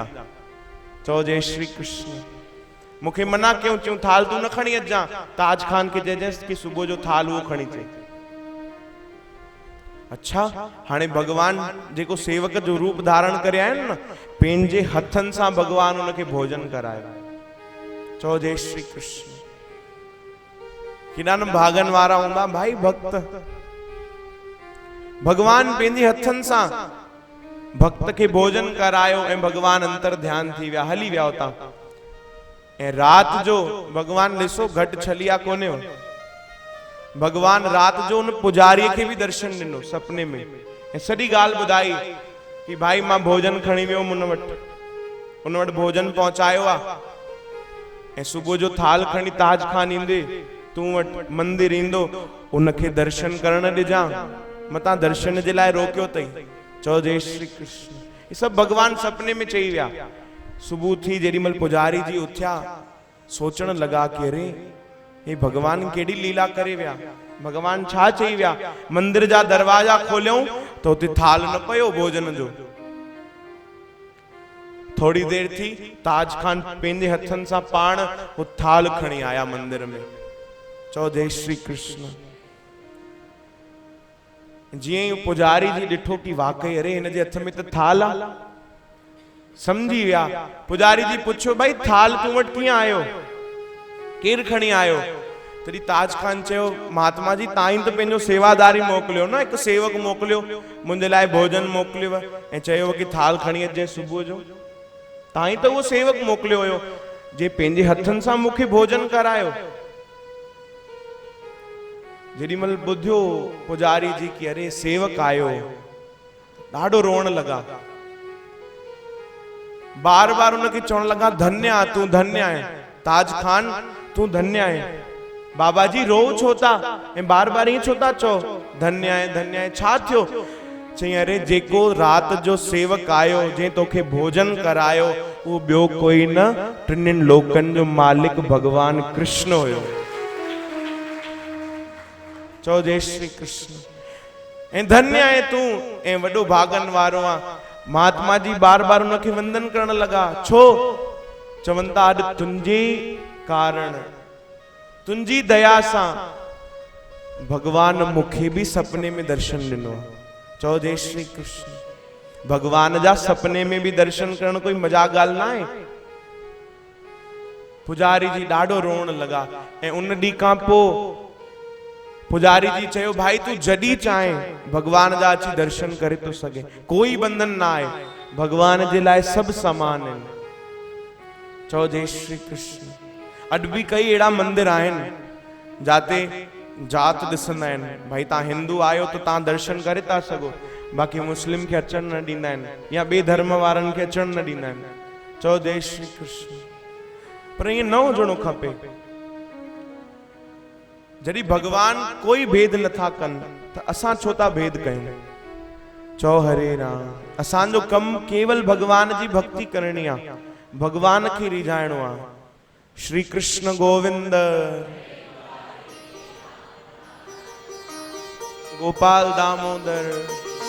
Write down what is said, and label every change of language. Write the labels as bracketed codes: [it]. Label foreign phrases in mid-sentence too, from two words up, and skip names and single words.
[sd] चओ जय श्री कृष्ण। मूंखे मना कयूं, चयूं थाल तूं न खणी अचां, ताज खान खे चइजेंसि कि सुबुह जो थाल उहो खणी अचे। अच्छा, हाणे भगवान जेको सेवक जो रूप धारण करे आहिनि न, पंहिंजे हथनि सां भगवान उनखे भोजन करायो। चओ जय श्री कृष्ण। केॾा न भागन वारा हूंदा भाई भक्त। भगवान पंहिंजे हथनि सां भक्त खे भोजन करायो ऐं भगवान अंतर ध्यान थी विया, हली विया हुतां। ऐं रात जो भगवान ॾिसो घटि छलिया कोन्हे हो, भगवान रात जो उन पुजारी खे भी दर्शन ॾिनो सपने में ऐं सॼी ॻाल्हि ॿुधाई कि भाई मां भोजन खणी वियुमि उन वटि भोजन पहुचायो आहे ऐं सुबुह जो थाल खणी ताज खान ईंदे तूं वटि मंदिर ईंदो, उनखे दर्शन करण ॾिजां, मतां दर्शन जे लाइ रोकियो अथई। चओ जय श्री कृष्ण। [hi] ये सब [sd] भगवान सपने में चई विया। सुबुह थी जेॾीमहिल पुजारी जी उथिया, सोचण लॻा कि अरे हे भगवान केड़ी लीला करे विया, भगवान छा चई विया। मंदिर जा दरवाजा खोलियऊं तो उते थाल न पयो भोजन जो। थोड़ी देर थी, ताज खान पंहिंजे हथनि सां पाण वो थाल खणी आया मंदिर में। चओ जय श्री कृष्ण। जीअं ई पुजारी जी ॾिठो कि वाकई अरे हिन जे हथ में त थाल आ, समझी विया। पुजारी जी पुछो भाई थाल तूं वटि कीअं आयो, केर खणी आयो? तॾहिं ताज खान चयो महात्मा जी तव्हां ई त पंहिंजो सेवादारी मोकिलियो न, हिकु सेवक मोकिलियो मुंहिंजे लाइ भोजन मोकिलियो ऐं चयो कि थाल खणी अचे सुबुह जो। तव्हां ई त उहो सेवक मोकिलियो हुयो जे पंहिंजे हथनि सां मूंखे भोजन करायो। जेॾीमहिल ॿुधियो पुजारी जी कि अरे सेवक आयो, ॾाढो रोअण लॻा, बार बार उनखे चवण लॻा धन्य आ तूं, धन्य आहे ताज खान तूं, धन्य आहे। बाबा जी रो छो था ऐं बार बार ईअं छो था चओ धन्य आहे धन्य आहे, छा थियो? चई अरे जेको रात जो सेवक आयो जंहिं तोखे भोजन करायो उहो ॿियो कोई न, टिनिनि लोकनि जो मालिक भगवान कृष्ण हुयो। चओ जय श्री कृष्ण। ऐं धन्य आहे तूं ऐं वॾो भागन वारो आ। महात्मा जी बार बार उनखे वंदन करण लॻा। छो? चवनि था अॼु तुंहिंजे कारण, तुंहिंजी दया सां भगवान मूंखे भी सपने में दर्शन ॾिनो। चओ जय श्री कृष्ण। भगवान जा सपने में भी दर्शन करण कोई मजाक ॻाल्हि न आहे। पुजारी जी ॾाढो रोअण लॻा ऐं उन ॾींहं खां पोइ पुजारी जी चयो भाई तू जॾहिं चाहे भगवान जा अची दर्शन करे तो सघे, कोई बंधन ना आहे, भगवान जे लाइ सभु समान आहिनि। चओ जय श्री कृष्ण। अॼु भी कई अहिड़ा मंदिर आहिनि जाते जात ॾिसंदा आहिनि, भाई तव्हां हिंदू आहियो त तव्हां दर्शन करे था सघो, बाक़ी मुस्लिम खे अचण न ॾींदा आहिनि या ॿिए धर्म वारनि खे अचण न ॾींदा आहिनि। चओ जय श्री कृष्ण। पर ईअं न हुजणो खपे। जॾहिं भगवान कोई भेद नथा कनि त असां छो था भेद कयूं? चओ हरे राम। असांजो कमु केवल भगवान जी भक्ति करणी आहे, भगवान खे रिझाइणो आहे। श्री कृष्ण गोविंद, गोपाल दामोदर।